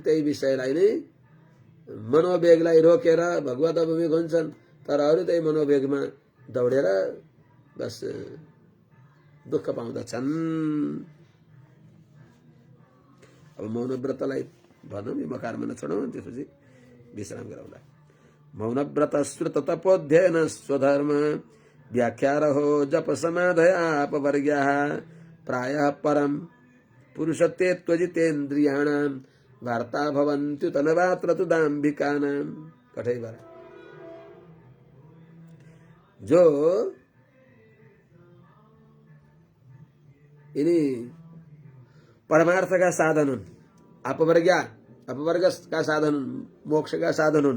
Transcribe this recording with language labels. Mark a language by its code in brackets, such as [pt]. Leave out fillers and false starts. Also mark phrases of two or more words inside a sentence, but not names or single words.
[ne] त्यही विषयलाई नै मनोवेगलाई रोकेर भगवत अभिमुख हुन्छन्। तर अरू त्यही मनोवेगमा दौडेर बस दुःख पाउँदछन्। अब मौन व्रतलाई भनौँ, यो मकारमा नछोडौँ, त्यसपछि विश्राम गरौँला। [sa] मौन व्रत श्रुत तपोध्ययन स्वधर्म व्याख्या रहो जप समाधया अपवर्ग्या प्रायः परम पुरुषत्वे त्वजितेन्द्रियाणां वार्ता भवन्त्युतनवात्र तु दाम्भिकानां। [ne] कठै जो यिनी परमार्थ का साधन हुन्, अपवर्ग का साधन हुन्, मोक्ष का साधन हुन्।